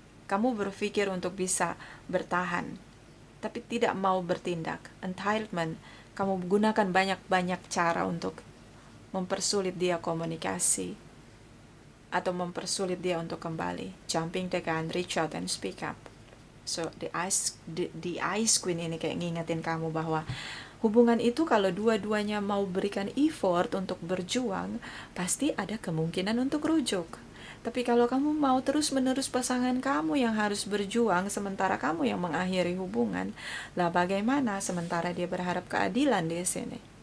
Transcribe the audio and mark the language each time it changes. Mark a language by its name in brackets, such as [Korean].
[Indonesian] Kamu berpikir untuk bisa bertahan, tapi tidak mau bertindak. Entitlement, kamu gunakan banyak-banyak cara untuk mempersulit dia komunikasi atau mempersulit dia untuk kembali. [English] Jumping the gun, reach out and speak up. [Indonesian] So the Ice Queen ini kayak ngingetin kamu bahwa hubungan itu kalau dua-duanya mau berikan effort untuk berjuang, pasti ada kemungkinan untuk rujuk. Tapi kalau kamu mau terus-menerus pasangan kamu yang harus berjuang sementara kamu yang mengakhiri hubungan, lah bagaimana sementara dia berharap keadilan di sini?